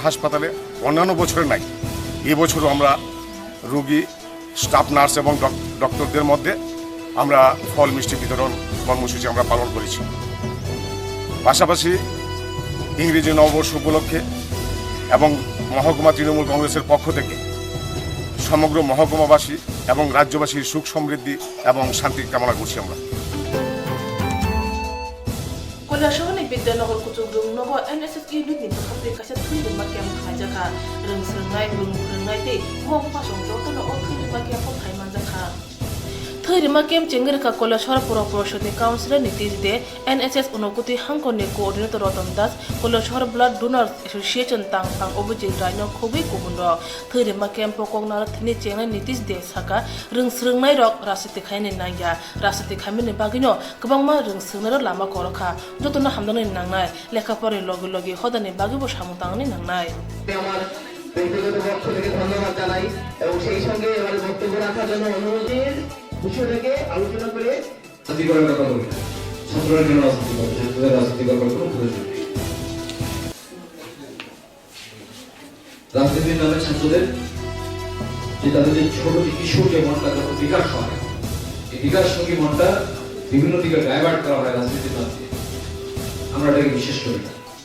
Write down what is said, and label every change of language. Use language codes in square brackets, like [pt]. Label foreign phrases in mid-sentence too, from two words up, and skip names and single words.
[bn] হাসপাতালে অন্যান্য বছরের নাই এবছরও আমরা রোগী স্টাফ নার্স এবং ডক্টরদের মধ্যে আমরা ফল মিষ্টি বিতরণ কর্মসূচি আমরা পালন করেছি পাশাপাশি ইংরেজি নববর্ষ উপলক্ষে এবং মহকুমা তৃণমূল কংগ্রেসের পক্ষ থেকে সমগ্র মহকুমাবাসী এবং রাজ্যবাসীর সুখ সমৃদ্ধি এবং শান্তি কামনা করছি আমরা [trp] কৈলাসহরनि বিদ্যানগর কুচুগ্রুং নব NSS ইউনিট ni bukhate kasa thuri ma kem khajaka rung srngai rung phrngai te mong pasong jotno o thuri ma kem ko khai manjaka Thirima kem chengir ka Koilashwar Pura Porishadni Councilor Nitish De NSS Unokuti Hangkoni Coordinator Rotan Das Koilashwar Blood Donors Association Tangpang Obujing Raino Khobi Kubundo Thirima kem pokongnar thini chengna Nitish De saka rung srngnai rok rasiti khaini nangya rasiti khamini bagino kwbangma rung srngnai lama korokha jotona hamdani nangnai lekhapari logi logi hodani bagibo samutangni nangnai [bn] আমার ব্যক্তিগত পক্ষ থেকে ধন্যবাদ জানাই এবং সেই সঙ্গে এবার বক্তব্য রাখার জন্য অনুরোধের বিষয়টাকে আলোচনা করে রাজনীতি করার কথা বলি ছাত্ররা কেন রাজনীতি করে ছাত্রদের রাজনীতি করার কোনো প্রয়োজন নেই রাজনীতির নামে ছাত্রদের যে তাদের যে ছোট কিশোর যে মনটা যখন বিকাশ হয় এই বিকাশ সঙ্গী মনটা বিভিন্ন দিকে ডাইভার্ট করা হয় রাজনীতির নামে আমরা এটাকে বিশ্বাস করি না